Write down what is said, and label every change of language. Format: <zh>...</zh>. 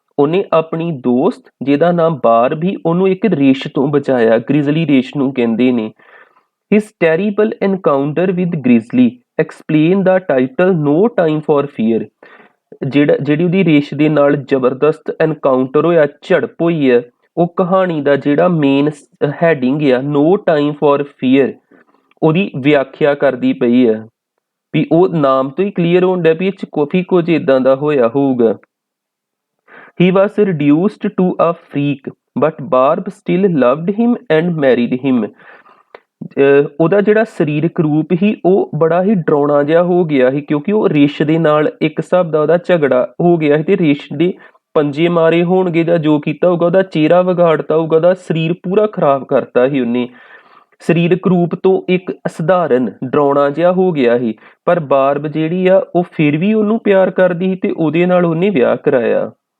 <pa>ਉਹਨੇ ਆਪਣੀ ਦੋਸਤ ਜਿਹਦਾ ਨਾਮ ਬਾਰਬੀ ਉਹਨੂੰ ਇੱਕ ਰੇਸ਼ ਤੋਂ ਬਚਾਇਆ, ਗ੍ਰਿਜ਼ਲੀ ਰੇਸ਼ ਨੂੰ ਕਹਿੰਦੇ ਨੇ।</pa> <en>His terrible encounter with Grizzly explain the title No Time for Fear।</en> <pa>ਜਿਹੜੀ ਉਹਦੀ ਰੇਸ਼ ਦੇ ਨਾਲ ਜ਼ਬਰਦਸਤ ਐਨਕਾਊਂਟਰ ਹੋਇਆ, ਝੜਪ ਹੋਈ ਹੈ, ਉਹ ਕਹਾਣੀ ਦਾ ਜਿਹੜਾ ਮੇਨ ਹੈਡਿੰਗ ਆ No Time for Fear ਉਹਦੀ ਵਿਆਖਿਆ ਕਰਦੀ ਪਈ ਹੈ। ਵੀ ਉਹ ਨਾਮ ਤੋਂ ਹੀ ਕਲੀਅਰ ਹੋਣ ਡਿਆ ਵੀ ਇਹ 'ਚ ਕਾਫੀ ਕੁਝ ਇੱਦਾਂ ਦਾ ਹੋਇਆ ਹੋਊਗਾ।</pa> <en>He was reduced to a freak but Barb still loved him and married him।</en> <pa>ਉਹਦਾ ਜਿਹੜਾ ਸਰੀਰਕ ਰੂਪ ਸੀ ਉਹ ਬੜਾ ਹੀ ਡਰਾਉਣਾ ਜਿਹਾ ਹੋ ਗਿਆ ਸੀ, ਕਿਉਂਕਿ ਉਹ ਰੇਸ਼ ਦੇ ਨਾਲ ਇੱਕ ਹਿਸਾਬ ਦਾ ਉਹਦਾ ਝਗੜਾ ਹੋ ਗਿਆ ਸੀ ਤੇ ਰੇਸ਼ ਦੇ ਪੰਜੇ ਮਾਰੇ ਹੋਣਗੇ ਜਾਂ ਜੋ ਕੀਤਾ ਹੋਊਗਾ, ਉਹਦਾ ਚਿਹਰਾ ਵਿਗਾੜਤਾ ਹੋਊਗਾ, ਉਹਦਾ ਸਰੀਰ ਪੂਰਾ ਖਰਾਬ ਕਰਤਾ ਸੀ ਉਹਨੇ। ਸਰੀਰਕ ਰੂਪ ਤੋਂ ਇੱਕ ਅਸਧਾਰਨ ਡਰਾਉਣਾ ਜਿਹਾ ਹੋ ਗਿਆ ਸੀ, ਪਰ ਬਾਰਬ ਜਿਹੜੀ ਆ ਉਹ ਫਿਰ ਵੀ ਉਹਨੂੰ ਪਿਆਰ ਕਰਦੀ ਸੀ ਤੇ ਉਹਦੇ ਨਾਲ ਉਹਨੇ ਵਿਆਹ ਕਰਾਇਆ।</pa>